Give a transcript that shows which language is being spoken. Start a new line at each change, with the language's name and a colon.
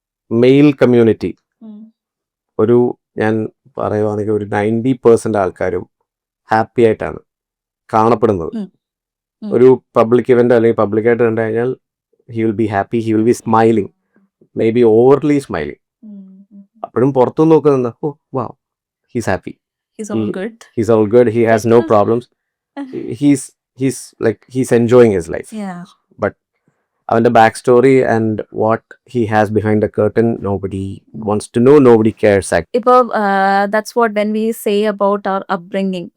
Malayalam: Mail community ഒരു ഞാൻ പറയുവാണെങ്കിൽ ഒരു 90% ആൾക്കാരും ഹാപ്പി ആയിട്ടാണ് കാണപ്പെടുന്നത്. ഉം. ഉം. ഒരു പബ്ലിക് ഇവന്റ് അല്ലെങ്കിൽ പബ്ലിക്കായിട്ട് കണ്ടു കഴിഞ്ഞാൽ
English: He will be happy, he will be smiling, may be overly smiling.
Malayalam: അപ്പോഴും പുറത്തു നോക്കുന്നത് ഓ വാ
English: He's happy, He's all good. he's all good, he has no problems, he's enjoying his life. Yeah. But അവന്റെ back story and what he has behind the curtain nobody wants to know, nobody cares. ഇപ്പോൾ that's what when we say about our upbringing.